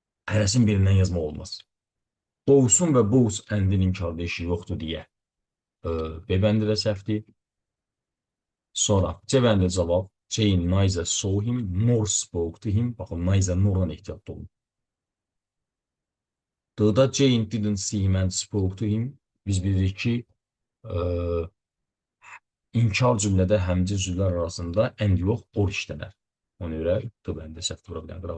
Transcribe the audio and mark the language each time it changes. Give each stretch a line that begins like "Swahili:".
Azerbaijani: Hərəsin birindən yazmaq olmaz. Both'un və both and-in inkarda işi yoxdur deyə. B bəndi də səhvdir. Sonra C bəndi cavab.
English: Jane neither saw him nor spoke to him.
Azerbaijani: Baxın, neither nordan ehtiyatlı olun. D-da
English: Jane didn't see him and spoke to him.
Azerbaijani: Biz bilirik ki, inkar cümlədə həmci cümlələr arasında and yox, or işlənər. Ona görə D bəndi səhv vura bilər.